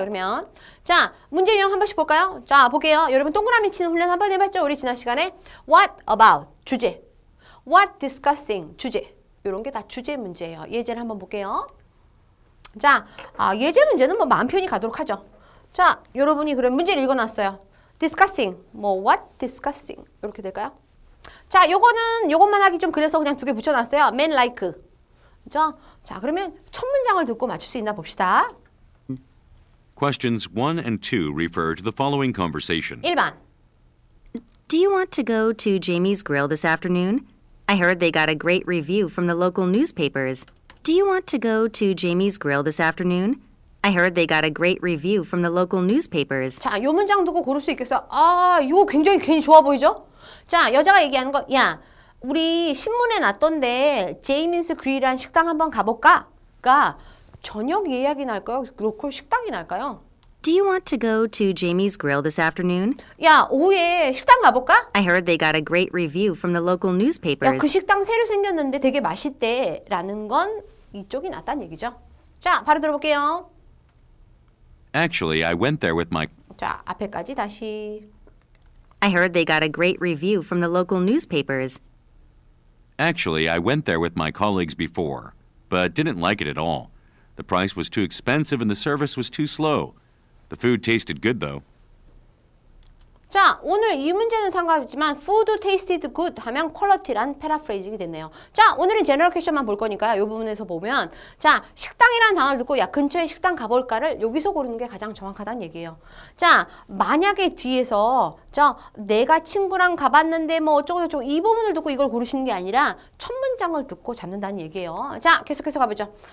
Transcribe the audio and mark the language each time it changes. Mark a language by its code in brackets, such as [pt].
[ko] 그러면 자, 문제 유형 한 번씩 볼까요? 자, 볼게요. 여러분 동그라미 치는 훈련 한번 해봤죠? 우리 지난 시간에 [en] What about? [ko] 주제. [en] What discussing? [ko] 주제. 이런 게 다 주제 문제예요. 예제를 한번 볼게요. 자, 예제 문제는 뭐 마음 편히 가도록 하죠. 자, 여러분이 그럼 문제를 읽어놨어요. [en] discussing, what discussing [ko] 이렇게 될까요? 자, 요것만 하기 좀 그래서 그냥 2개 붙여놨어요. [en] man like. [ko] 그죠? 자, 그러면 첫 문장을 듣고 맞출 수 있나 봅시다. [en] Questions 1 and 2 refer to the following conversation. [ko] 1번. [en] Do you want to go to Jamie's Grill this afternoon? I heard they got a great review from the local newspapers. Do you want to go to Jamie's Grill this afternoon? I heard they got a great review from the local newspapers. [ko] 자, 요 문장 두고 고를 수 있겠어요? 이거 굉장히 괜히 좋아 보이죠? 자, 여자가 얘기하는 거, 야, 우리 신문에 났던데 제이민스 그릴이라는 식당 한번 가볼까? 가 저녁 예약이 날까요? 로컬 식당이 날까요? [en] Do you want to go to Jamie's Grill this afternoon? [ko] 야, 오후에 식당 가볼까? [en] I heard they got a great review from the local [ko] 야, [en] newspapers. [ko] 그 식당 새로 생겼는데 되게 맛있대 라는 건 이쪽이 낫다는 얘기죠. 자, 바로 들어볼게요. [en] Actually, I went there with my... [ko] 자, 앞에까지 다시. [en] I heard they got a great review from the local newspapers. Actually, I went there with my colleagues before, but didn't like it at all. The price was too expensive and the service was too slow. The food tasted good, though. [ko] 자, 오늘 이 문제는 상관없지만 [en] food tasted good [ko] 하면 quality란 패러프레이징이 됐네요. 자, 오늘은 제너럴 퀘션만 볼 거니까요. 이 부분에서 보면 자, 식당이라는 단어를 듣고 야, 근처에 식당 가볼까를 여기서 고르는 게 가장 정확하다는 얘기예요. 자, 만약에 뒤에서 자, 내가 친구랑 가봤는데 뭐 어쩌고저쩌고 이 부분을 듣고 이걸 고르시는 게 아니라 첫 문장을 듣고 잡는다는 얘기예요. 자, 계속해서 가보죠.